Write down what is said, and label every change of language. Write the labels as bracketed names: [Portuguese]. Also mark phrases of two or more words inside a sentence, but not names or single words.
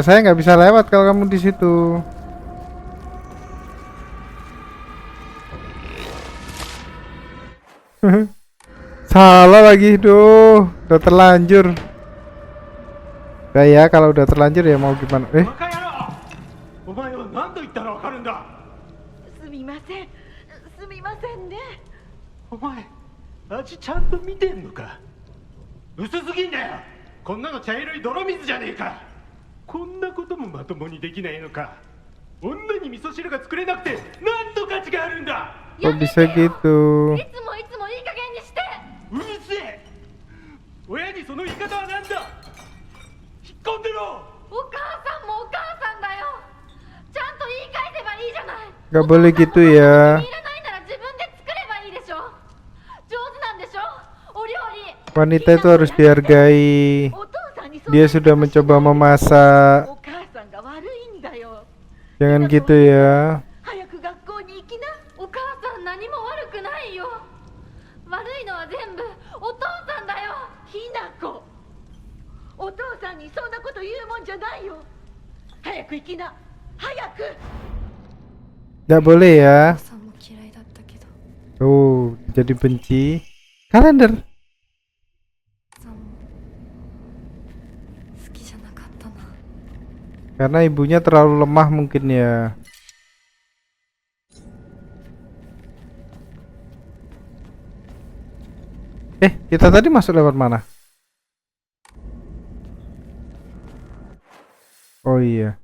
[Indonesian] Saya nggak bisa lewat kalau kamu di situ. Salah lagi, duh. Udah terlanjur. Udah ya, kalau udah terlanjur ya mau gimana? [Japanese] すみませんね。お前味ちゃんと見てんのか。薄すぎんだよ。こんなの茶色い泥水じゃねえか。こんなこともまともにできないのか。女に味噌汁が作れなくて何と価値があるんだ。 [Indonesian] Kok bisa gitu? [Japanese] いつもいつもいい加減にして。うるせえ。親にその言い方はなんだ。引っ込んでろ。お母さんもお母さんだよ。ちゃんと言い返せばいいじゃない。 [Indonesian] Gak boleh gitu [Japanese] 気 [Indonesian] ya. [Japanese] に入らないなら自分で作ればいいでしょ。上手なんでしょお料理。 [Indonesian] Wanita itu harus dihargai. [Japanese] お父さんにそんな [Indonesian] Dia sudah mencoba memasak. [Japanese] お母さんが悪いんだよ。 [Indonesian] Jangan gitu ya. [Japanese] 早く学校に行きな。お母さん何も悪くないよ。悪いのは全部お父さんだよ。ひなこ、お父さんにそんなこと言うもんじゃないよ。早く行きな、早く。 [Indonesian] Gak boleh ya. [Japanese] さんも嫌いだったけど、 [Indonesian] Tuh, jadi benci. Kalender. [Japanese] さんも好きじゃなかったな。 [Indonesian] Karena ibunya terlalu lemah mungkin ya. Kita tadi masuk lewat mana? Oh iya.